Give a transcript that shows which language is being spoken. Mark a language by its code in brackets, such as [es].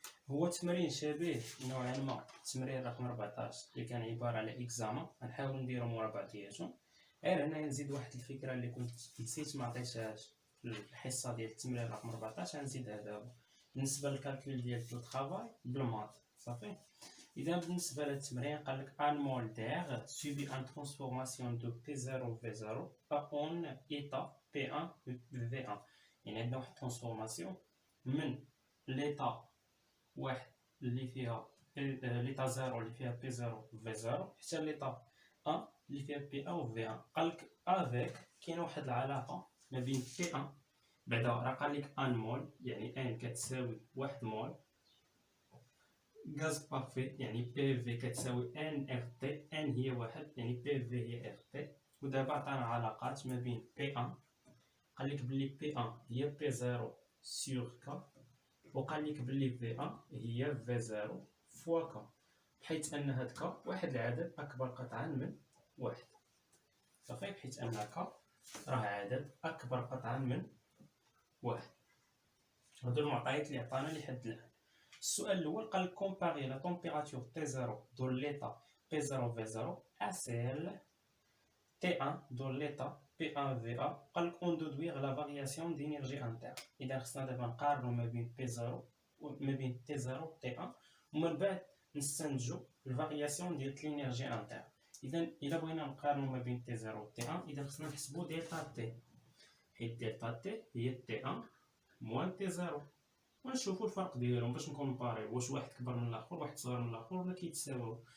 [ar] هو تمرين شبيه نوعا ما التمرين رقم 14 اللي كان عباره على اكزامان. غنحاول نديرو مورا بعضياتهم، غير هنا نزيد واحد الفكره اللي كنت نسيت ما عطيتهاش في الحصه ديال التمرين رقم 14. غنزيدها دابا بالنسبه للكالكول ديال الطرافاي بالمات صافي. إذا بالنسبة للتمرين قالك [fr] un mol d'air subit une transformation de P0 V0 en état P1 V1. [ar] يعني عندنا واحد الترانسفورماسيون من ليطا واحد اللي فيها ليطا زيرو اللي فيها P0 V0 حتى ليطا 1 اللي فيها P1 V1. قالك افيك كاينه واحد العلاقة ما بين P1 بعدا راه قالك ان مول يعني ان كتساوي واحد مول غاز بارفي يعني بي في كتساوي ان ار تي. ان هي واحد يعني بي في هي ار تي. ودابا عطانا علاقات ما بين بي ان، قالك بلي بي ان هي بي زيرو سور كا، وقالك بلي في ان هي في زيرو فوا كا، بحيث ان هاد كا واحد العدد اكبر قطعا من واحد صافي، بحيث ان كا راه عدد اكبر قطعا من واحد. هادو المعطيات اللي عطانا لحد الان. السؤال الاول قال [fr] comparer la température T0 dans l'état P0 V0 à celle T1 dans l'état P1 VA. قال on déduire la variation d'énergie interne. [ar] اذا خصنا دابا نقارنوا ما بين P0 وما بين T0 T1 ومن بعد نستنتجوا الفارياسيون ديال الانرجي انترن. اذا بغينا نقارنوا ما بين T0 و T1 اذا خصنا نحسبوا دلتا T، حيت دلتا T هي T1 موان T0 ونشوفوا الفرق ديالهم باش نكومباريو واش واحد كبر من الاخر واحد صغر من الاخر ولا كيتساووا.